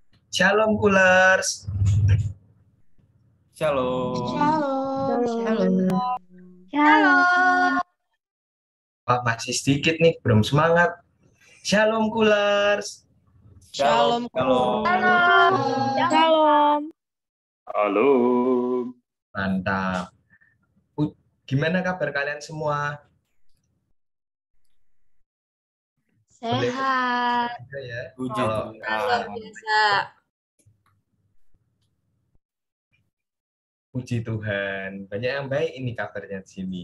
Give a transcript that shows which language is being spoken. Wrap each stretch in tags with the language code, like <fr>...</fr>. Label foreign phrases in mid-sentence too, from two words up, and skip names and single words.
<id>Shalom Kulers. Shalom. Shalom. Shalom. Shalom. Wah, masih sedikit nih, belum semangat. Shalom Kulers. Shalom. Shalom. Shalom. Halo. Mantap. Gimana kabar kalian semua? Boleh Sehat. aja ya. Puji Kalau Luar Tuhan. biasa. puji Tuhan, banyak yang baik ini kabarnya di sini.</id>